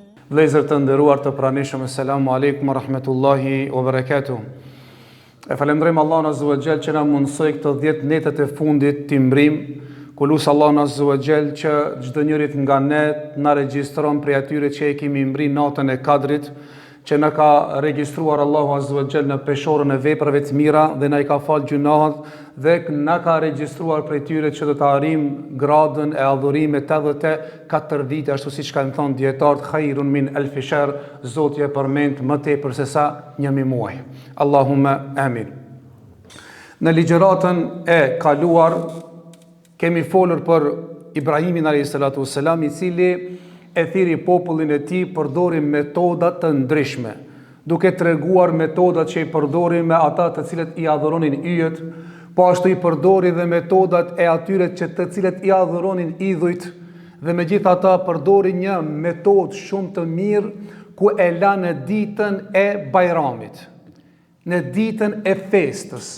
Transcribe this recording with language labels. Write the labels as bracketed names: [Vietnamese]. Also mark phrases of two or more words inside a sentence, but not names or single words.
[Albanian] Vlezër të nderuar të pranishëm, [Arabic] Assalamu alaikum wa rahmetullahi wa barakatuh. [Albanian] E falemdrejmë Allahun [Arabic] Azza wa Jall [Albanian] që na mundsoi këto 10 netet e fundit të mbrim. Kulus Allahun [Arabic] Azza wa Jall [Albanian] që çdo njërit nga ne na regjistron prej atyre që e kemi mbri natën e Kadrit, që na ka regjistruar Allahu [Arabic] Azza wa Jall [Albanian] në peshorën e veprave të mira dhe na i ka fal gjunahet dhe na ka regjistruar prej tyre që do të arrim gradën e adhurimit 84 vite, ashtu siç kanë thënë dietarët, [Arabic] khairun min alfi shahr, [Albanian] Zoti e përmend më tepër se sa 1000 muaj. [Arabic] Allahumma amin. [Albanian] Në ligjëratën e kaluar kemi folur për Ibrahimin [Arabic] alayhis salatu wassalam, [Albanian] i cili e thiri popullin e tij përdori metoda të ndryshme, duke treguar metodat që i përdori me ata të cilët i adhuronin yjet, po ashtu i përdori dhe metodat e atyre të cilët i adhuronin idhujt, dhe megjithatë përdori një metodë shumë të mirë ku e la në ditën e Bajramit, në ditën e festës.